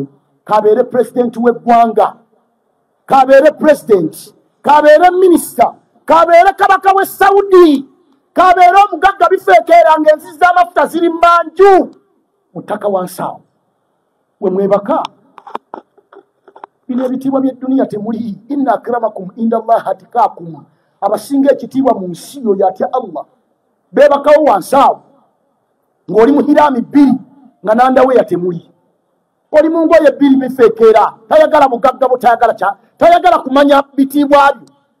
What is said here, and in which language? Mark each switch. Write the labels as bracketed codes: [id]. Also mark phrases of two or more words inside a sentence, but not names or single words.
[lg] Kabeere pulezidenti w'eggwanga, kabeere pulezidenti, kabeere minisita, kabeere kabaka w'e Saudi, kabeere omugagga bifeekeera ng'enzizi z'amafuta ziri mmanju mu ttaka wansi awo. We mwebaka bino ebitiibwa by'edduniya temuli. [ar] إن أكرمكم عند الله أتقاكم, [lg] abasinga ekitiibwa mu nsi yo yatya Allah beebakawo wansi awo. Ng'oli mu hiraami 2 nga nandaweya temuli. Oli mu ngoye 2 bifeekeera, tayagala bugagga bwo, tayagala kumanya bitiibwa byo.